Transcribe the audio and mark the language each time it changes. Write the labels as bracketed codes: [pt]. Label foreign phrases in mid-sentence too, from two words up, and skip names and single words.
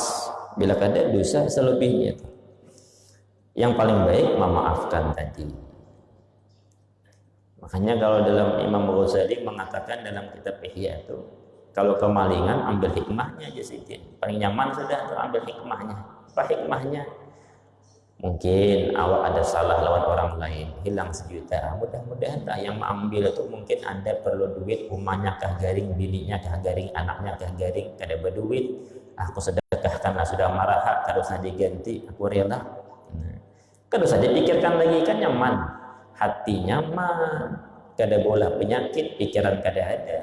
[id] Bila ada dosa selebihnya, yang paling baik memaafkan tadi. Makanya kalau dalam Imam Ghazali mengatakan dalam kitab Ihya itu, kalau kemalingan ambil hikmahnya aja sih, paling nyaman sudah ambil hikmahnya. Apa hikmahnya? Mungkin awak ada salah lawan orang lain, hilang 1 juta, mudah-mudahan lah yang mengambil itu mungkin anda perlu duit, rumahnya kah garing, bininya kah garing, anaknya kah garing, kada berduit, aku sedekahkanlah, sudah marah, harusnya diganti, aku rela. [bjn] Kada usah dipikirkan lagi, kan nyaman, hati nyaman, kada bola penyakit, pikiran kada ada.